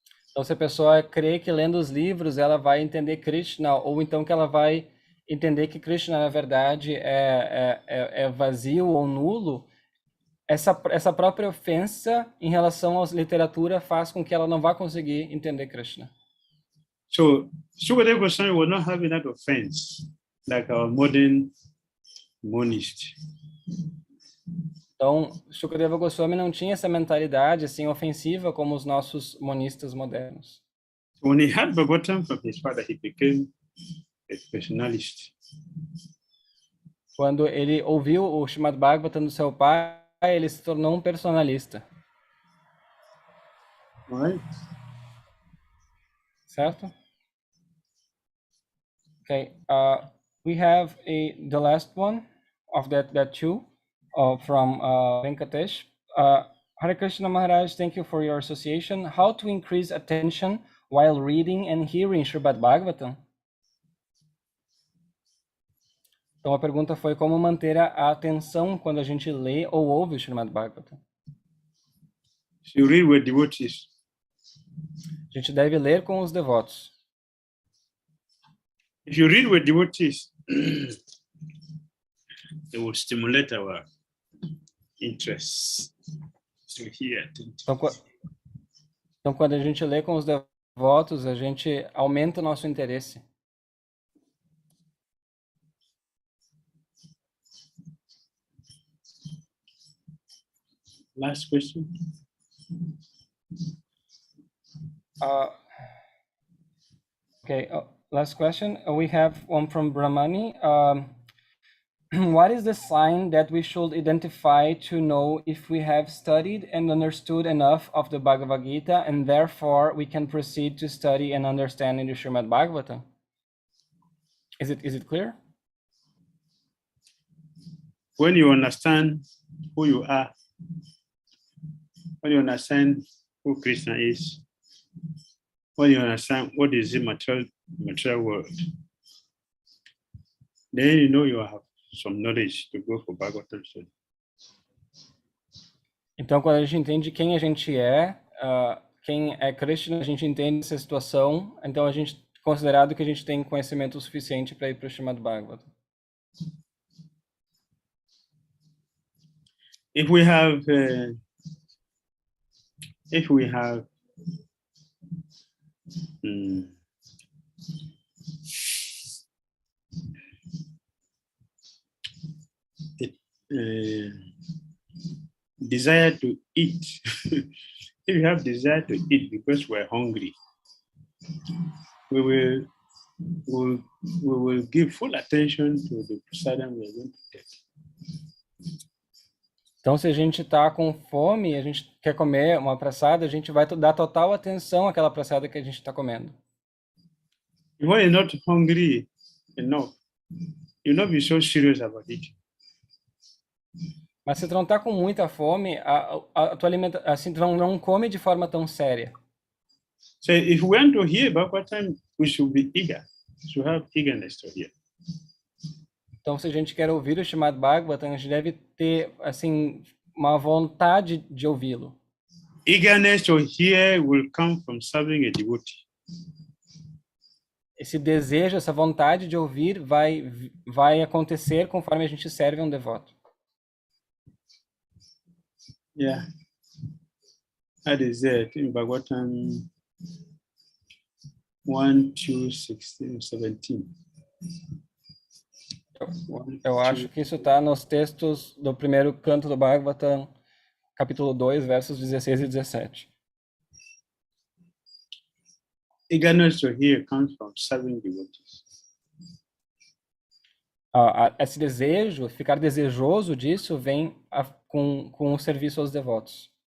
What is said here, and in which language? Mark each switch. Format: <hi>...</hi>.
<pt>Então, se a pessoa crê que lendo os livros ela vai entender Krishna, ou então que ela vai entender que Krishna, na verdade, é vazio ou nulo, essa própria ofensa em relação à literatura faz com que ela não vá conseguir entender Krishna.</pt> <en>So, Shukadeva Goswami was not having that offense like our modern monist.</en> <pt>Então, Shukadeva Goswami não tinha essa mentalidade assim ofensiva como os nossos monistas modernos.</pt> <en>When he had Bhagavatam from his father, he became a personalist.</en> <pt>Quando ele ouviu o Srimad Bhagavatam do seu pai, ele se tornou um personalista.</pt> <en>Right?</en> <pt>Certo?</pt> <en>Okay. We have the last one of that two. From Venkatesh. Hare Krishna Maharaj, thank you for your association. How to increase attention while reading and hearing Srimad Bhagavatam?</en> <pt>Então a pergunta foi como manter a atenção quando a gente lê ou ouve o Srimad Bhagavatam.</pt> <en>You read with devotees.</en> <pt>A gente deve ler com os devotos.</pt> <en>If you read with devotees, it will stimulate our interest. So here,</en> <pt>Então, quando a gente lê com os devotos, a gente aumenta o nosso interesse.</pt> <en>last question. Okay, last question. We have one from Brahmani. What is the sign that we should identify to know if we have studied and understood enough of the Bhagavad Gita, and therefore we can proceed to study and understand in the Srimad Bhagavatam? Is it clear? When you understand who you are, when you understand who Krishna is, when you understand what is the material world, then you know you have some knowledge to go for Bhagavatam study.</en> <pt>Então, quando a gente entende quem a gente é, quem é Krishna, a gente entende essa situação, então a gente considerado que a gente tem conhecimento suficiente para ir para o Srimad Bhagavatam.</pt> <en>If we have desire to eat, if you have desire to eat because we're hungry, we will give full attention to the prasadam we are going to take.</en> <pt>Então, se a gente está com fome, a gente quer comer uma praçada, a gente vai dar total atenção àquela praçada que a gente está comendo.</pt> <en>When you're not hungry enough, you'll not be so serious about it.</en> <pt>Mas se tu não está com muita fome, a tua alimentação, assim, tu não come de forma tão séria.</pt> <en>So if we want to hear Bhagavatam, we should be eager. We should have eagerness to hear.</en> <pt>Então, se a gente quer ouvir o Srimad Bhagavatam, a gente deve ter, assim, uma vontade de ouvi-lo.</pt> <en>Eagerness to hear will come from serving a devotee.</en> <pt>Esse desejo, essa vontade de ouvir vai acontecer conforme a gente serve a um devoto.</pt> <en>Yeah. That is it in Bhagavatam 1, 2, 16, 17.</en> <pt>Eu acho que isso está nos textos do primeiro canto do Bhagavatam, capítulo 2, versos 16 e 17.</pt> <en>Eagerness to hear comes from serving devotees.</en> <pt>Esse desejo, ficar desejoso disso, vem com o serviço aos devotos.</pt>